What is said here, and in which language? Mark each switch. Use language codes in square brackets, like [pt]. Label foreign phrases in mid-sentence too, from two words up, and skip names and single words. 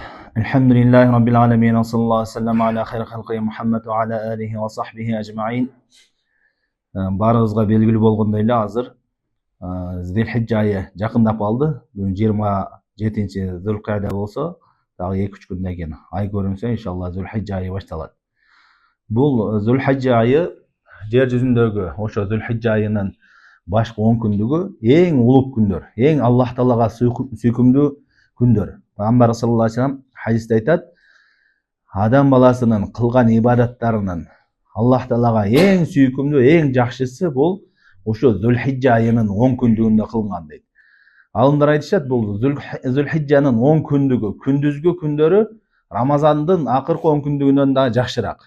[ar] الحمد لله رب العالمين وصلى الله عليه وسلم على خير خلقه محمد وعلى آله وصحبه أجمعين. [ky] Barыңызға белгілі болғандай эле азыр Зилхиджа айы жакындап калды. Бүгүн 27-чи Зулкайда болсо, дагы 2-3 күндөн кийин ай көрүнсө, иншалла Зулхиджа айы башталат. Бул Зулхиджа айы жер жүзүндөгү ошо Зулхиджа айынын башкы 10 күндүгү эң улуп күндөр, эң Аллах Таалага сүйкүмдүү күндөр. Пайгамбар [ar] صلى الله عليه وسلم [ky] хадисте айтат, адам баласынын кылган ибадаттарынын Аллах Таалага эң сүйкүмдүү, эң жакшысы бул ошо Зулхиджа айынын 10 күндүгүндө кылынган дейт. Алымдар айтышат, бул Зулхиджанын 10 күндүгү, күндүзгү күндөрү Рамазандын акыркы 10 күндүгүнөн да жакшыраак.